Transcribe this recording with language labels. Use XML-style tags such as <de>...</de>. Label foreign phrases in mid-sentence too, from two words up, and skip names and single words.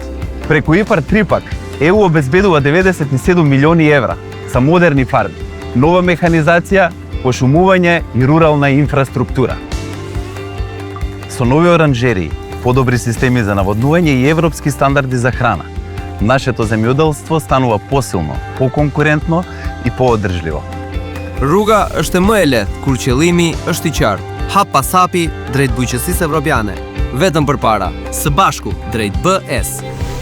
<mk>Преку ИПАРД 3 пак, ЕУ обезбедува 97 милиони евра за модерни фарми, нова механизација, пошумување и рурална инфраструктура. Со нови оранжерии, подобри системи за наводнување и европски стандарди за храна, нашето земјоделство станува посилно, поконкурентно и поодржливо.</mk> <sq>Rruga është më e lehtë kur qëllimi është i qartë. Hap pas hapi drejt bujqësisë evropiane. Vetëm përpara, së bashku drejt BE-s.</sq>